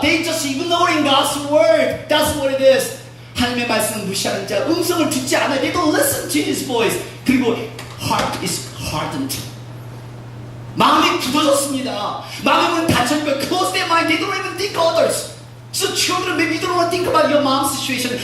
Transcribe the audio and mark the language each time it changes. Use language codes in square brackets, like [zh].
[en] They just ignoring God's word. That's what it is. [ko] 하나님의 말씀을 무시하는 자, 음성을 듣지 않아요. [en] They don't listen to His voice. 그리고 heart is hardened. [ko] 마음이 굳어졌습니다. 마음은 닫혀니까 [en] close their mind. They don't even think others. So children, maybe you don't want to think about your mom's situation.